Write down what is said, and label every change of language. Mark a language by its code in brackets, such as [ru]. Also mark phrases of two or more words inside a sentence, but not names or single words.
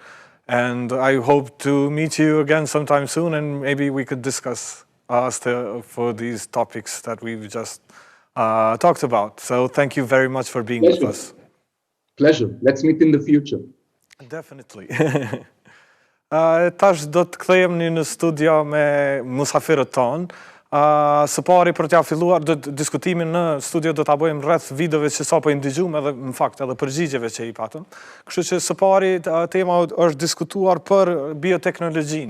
[en] And I hope to meet you again sometime soon, and maybe we could discuss for these topics that we've just talked about. So thank you very much for being with us. Pleasure. Let's meet in the future. Definitely. [sq] Tash do të kthehemi në studio me musafirët tonë. Së pari për t'ja filluar diskutimin në studio do ta bëjmë rreth videove që sapo i ndëgjum edhe në fakt edhe përgjigjeve që i patëm. Kështu që së pari tema është diskutuar për bioteknologjinë.